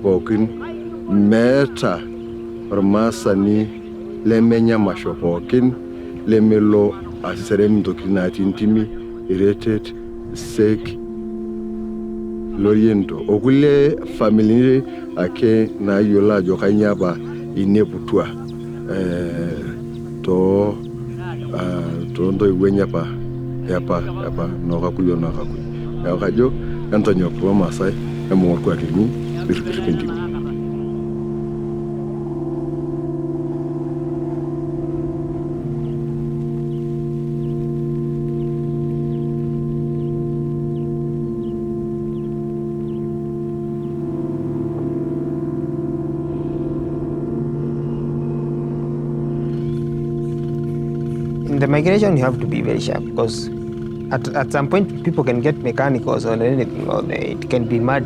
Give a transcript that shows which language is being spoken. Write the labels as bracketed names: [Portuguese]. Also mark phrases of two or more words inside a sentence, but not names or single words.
[Masai] pookin meeta ormaasani lemenya masho pookin lemelo aserem ntokitin natii ntimi, iretet, sek, loriento okulie famili ake nayiolo ajo kanyio apa ineputua ntoiwuo enye apa nokakuyo. Neeku kajo entonyok kulo Maasai embung' orkuak linyi irrip ntimi. [English] In the migration, you have to be very sharp because at some point people can get mechanicals or anything, or it can be muddy.